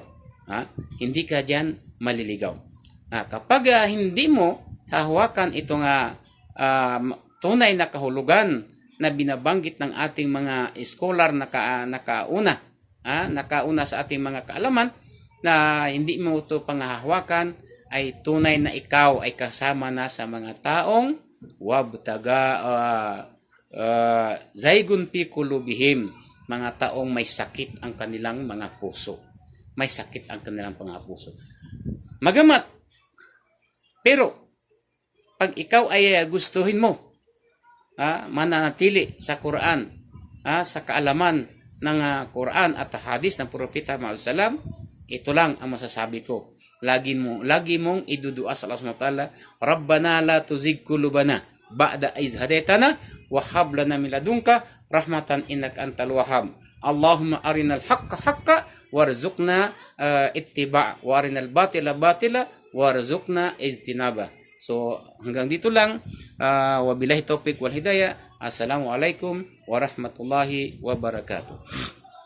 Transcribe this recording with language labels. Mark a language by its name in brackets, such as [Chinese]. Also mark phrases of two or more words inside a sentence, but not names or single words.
[Filipino] Hindi ka diyan maliligaw. Kapag hindi mo hahawakan itong tunay na kahulugan na binabanggit ng ating mga scholar na nakauna sa ating mga kaalaman, na hindi mo ito panghahawakan, ay tunay na ikaw ay kasama na sa mga taong [Arabic] وابتغى زيغ في قلوبهم, [Filipino] mga taong may sakit ang kanilang mga puso. May sakit ang kanilang mga puso. Magamat, pero pag ikaw ay gustuhin mo mananatili sa Quran, sa kaalaman ng Quran at Hadis ng Propeta Muhammad sallam, ito lang ang masasabi ko. Lagi mong idudua sa Allah [Arabic] سبحانه وتعالى ربنا لا تزغ قلوبنا بعد إذ هديتنا وهب لنا من لدنك رحمة إنك أنت الوهاب. اللهم أرنا الحق حقا وارزقنا اتباع وأرنا الباطل باطلا وارزقنا اجتنابا. [Filipino] So hanggang dito lang. [Arabic] وبالله التوفيق والهداية. السلام عليكم ورحمة الله وبركاته.